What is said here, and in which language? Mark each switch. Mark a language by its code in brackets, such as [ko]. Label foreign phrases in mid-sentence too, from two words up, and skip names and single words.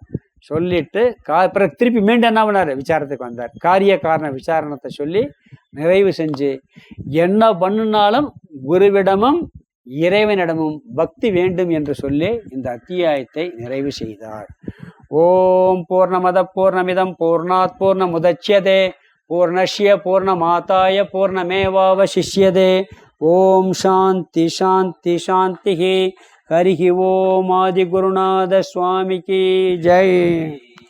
[ta] சொல்லிட்டு பிறகு திருப்பி மீண்டும் என்ன பண்ணார்? விசாரத்துக்கு வந்தார். காரிய காரண விசாரணத்தை சொல்லி நிறைவு செஞ்சு, என்ன பண்ணினாலும் குருவிடமும் இறைவனிடமும் பக்தி வேண்டும் என்று சொல்லி இந்த அத்தியாயத்தை நிறைவு செய்தார். [sa] ॐ पूर्णमदः पूर्णमिदं पूर्णात् पूर्णमुदच्यते पूर्णस्य पूर्णमादाय पूर्णमेवावशिष्यते. ॐ शान्तिः शान्तिः शान्तिः. हरिः ॐ. [ta] ஆதி குருநாத சுவாமிக்கு ஜெய்.